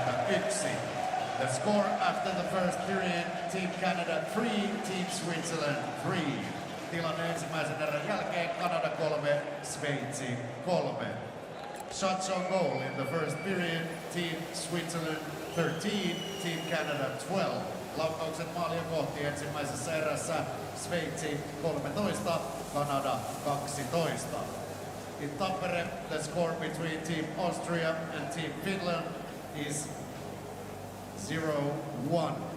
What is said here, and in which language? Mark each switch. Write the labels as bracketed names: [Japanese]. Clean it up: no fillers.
[English] The score after the first period, Team Canada 3, Team Switzerland 3. [Finnish] Tilanne ensimmäisen erän jälkeen Kanada 3, Sveitsi 3. [English] Shots on goal in the first period, Team Switzerland 13, Team Canada 12. [Finnish] Laukaukset maalia kohti ensimmäisessä erässä Sveitsi 13, Kanada 12. [English] In Tampere, the score between Team Austria and Team Finland is 0-1.